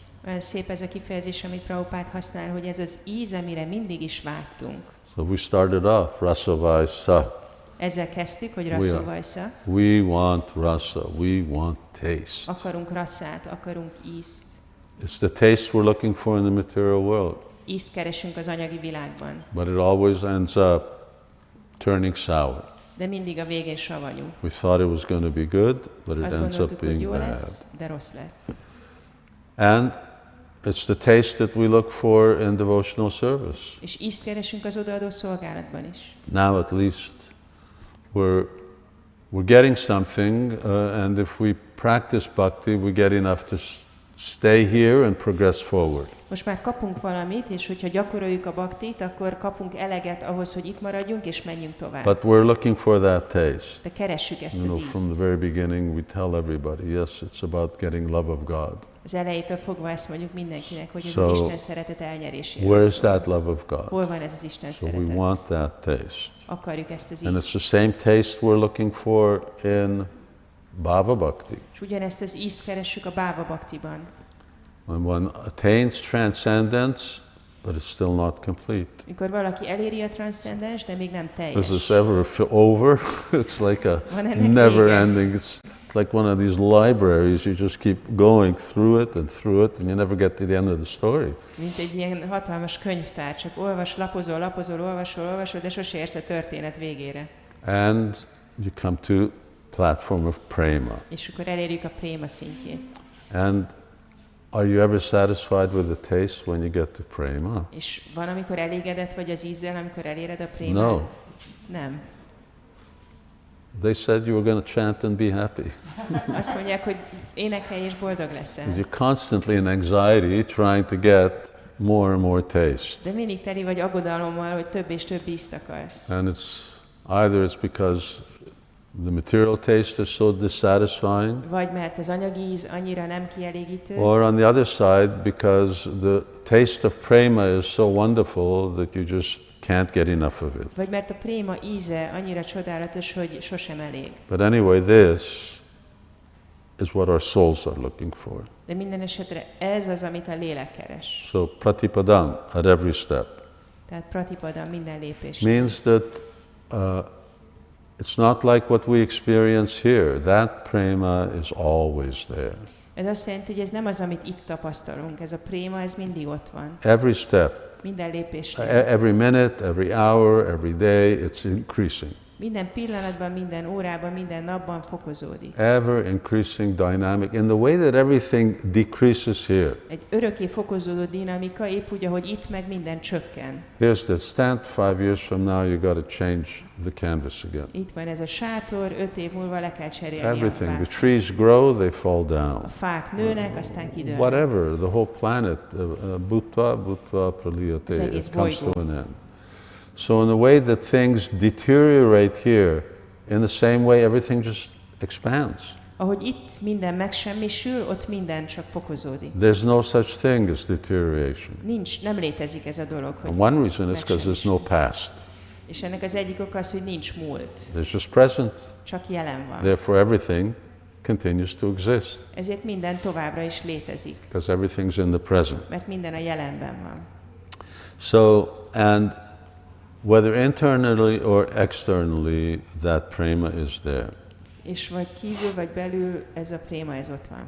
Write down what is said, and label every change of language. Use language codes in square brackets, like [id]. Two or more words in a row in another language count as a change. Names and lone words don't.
[hu] Olyan szép ez a kifejezés, amit Prabhupád használ, hogy ez az íz, amire mindig is vágytunk. [en] So we started off, Rasavaisa. [hu] Ezzel kezdtük, hogy Rasavajsa. [en] We want rasa, we want taste. [hu] Akarunk rasszát, akarunk ízt. [en] It's the taste we're looking for in the material world. [hu] Ízt keresünk az anyagi világban. [en] But it always ends up turning sour. [hu] De mindig a végén savanyú. [en] We thought it was going to be good, but it [hu] Azt [en] ends up [hu] gondoltuk, hogy [en] being [hu] jó [en] bad. [hu] lesz, de rossz lett. [en] And it's the taste that we look for in devotional service. [hu] És ízt keresünk az odaadó szolgálatban is. [en] Now at least we're getting something, and if we practice bhakti, we get enough to stay here and progress forward. [hu] Most már kapunk valamit, és hogyha gyakoroljuk a baktit, akkor kapunk eleget ahhoz, hogy itt maradjunk, és menjünk tovább. [en] But we're looking for that taste. [hu] De keressük ezt [en] You know, [hu] az [en] from the [hu] ízt. [en] very beginning, we tell everybody, yes, it's about getting love of God. [hu] Az elejétől fogva ezt mondjuk mindenkinek, hogy ez [en] So, [hu] az Isten szeretet elnyeréséről [en] Where is [hu] szól. [en] that love of God? [hu] Hol van ez az Isten [en] So we [hu] szeretet? [en] want that taste. [hu] Akarjuk ezt az [en] And it's [hu] ízt. [en] the same taste we're looking for in Bhava Bhakti. [hu] És ugyanezt az ízt keressük a Bhava Bhaktiban. [en] When one attains transcendence, but it's still not complete. [hu] Mikor valaki eléri a transzcendens, de még nem [en] Is [hu] teljes. [en] this ever over? It's like a [hu] Van ennek [en] never [hu] vége. [en] ending. It's like one of these libraries. You just keep going through it, and you never get to the end of the story. [hu] Mint egy ilyen hatalmas könyvtár, csak lapozol, olvasol, de sose érsz a történet végére. [en] And you come to platform of prema. [hu] És akkor elérjük a préma szintjét. [en] And are you ever satisfied with the taste when you get to prema? [hu] És van, amikor elégedett vagy az ízzel, amikor eléred a prémát? [en] No. [hu] Nem. [en] They said you were going to chant and be happy. [hu] Azt mondják, hogy énekelj és boldog leszel. [en] You're constantly in anxiety trying to get more and more taste. [hu] De mindig teli vagy aggodalommal, hogy több és több ízt akarsz. [en] And it's because the material taste is so dissatisfying, [hu] Vagy mert az anyagi íz annyira nem kielégítő, [en] or on the other side, because the taste of prema is so wonderful that you just can't get enough of it. [hu] vagy mert a préma íze annyira csodálatos, hogy sosem elég. [en] But anyway, this is what our souls are looking for. [hu] De minden esetre ez az, amit a lélek keres. [en] So pratipadam at every step [hu] Tehát pratipada minden lépés. [en] means that it's not like what we experience here. That prema is always there. [hu] Ez azt jelenti, hogy ez nem az, amit itt tapasztalunk. Ez a préma, ez mindig ott van. [en] Every step, [hu] Minden lépésnél. [en] every minute, every hour, every day, it's increasing. [hu] Minden pillanatban, minden órában, minden napban fokozódik. [en] Ever increasing dynamic in the way that everything decreases here. [hu] Egy örökké fokozódó dinamika, épp úgy, ahogy itt meg minden csökken. [en] Here's the stand, 5 years from now you got to change the canvas again. [hu] Itt van ez a sátor, 5 év múlva le kell cserélni a [en] Everything. The [hu] vászont. [en] trees grow, they fall down. [hu] A fák nőnek, aztán kidőlnek. [en] Whatever, the whole planet, [sa] bhutva praliyate, [hu] Az egész [en] it comes to [hu] bolygó. [en] an end. So in the way that things deteriorate here, in the same way everything just expands. [hu] Ahogy itt minden megsemmisül, ott minden csak fokozódik. [en] There's no such thing as deterioration. [hu] Nem létezik ez a dolog, hogy [en] And one reason is because there's no past. [hu] És ennek az egyik oka az, hogy nincs múlt, [en] There's just present. [hu] csak jelen van. [en] Therefore everything continues to exist [hu] Ezért minden továbbra is létezik, [en] because everything's in the present. [hu] mert minden a jelenben van. [en] So, and whether internally or externally, that prema is there. [hu] És vagy kívül, vagy belül ez a préma, ez ott van.